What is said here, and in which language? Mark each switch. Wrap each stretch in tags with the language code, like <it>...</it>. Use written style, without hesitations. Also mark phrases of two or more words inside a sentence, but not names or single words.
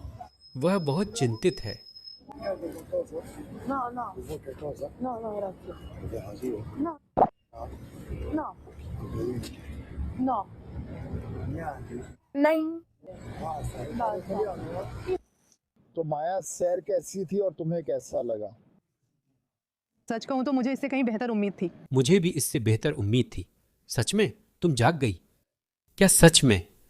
<hi>वह बहुत चिंतित है।</hi> <it>No, no. No, no, grazie. No. No. No.</it> <hi>नहीं. तो माया, सैर कैसी थी और तुम्हें कैसा लगा? सच कहूँ तो मुझे इससे कहीं बेहतर उम्मीद थी। मुझे भी इससे बेहतर उम्मीद थी। सच में तुम जाग गई क्या? सच में?</hi>